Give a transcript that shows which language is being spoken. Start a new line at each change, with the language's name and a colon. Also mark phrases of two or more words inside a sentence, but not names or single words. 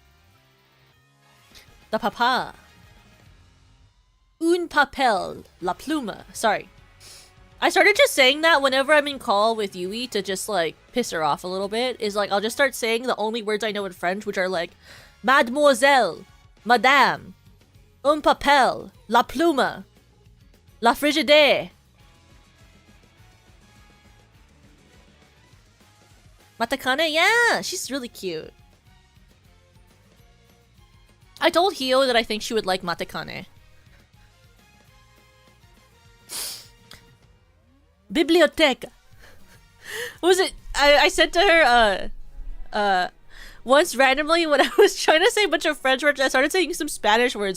English: The papa.
Spanish: Un papel, la pluma. Sorry.
English: I started just saying that whenever I'm in call with Yui to just like piss her off a little bit. Is like, I'll just start saying the only words I know in French, which are like,
French: Mademoiselle, Madame,
Spanish: un papel, la pluma,
French: la frigidaire.
English: Matakane, yeah, she's really cute. I told Hio that I think she would like Matakane. Biblioteca. What was it? I said to her, once randomly when I was trying to say a bunch of French words, I started saying some Spanish words.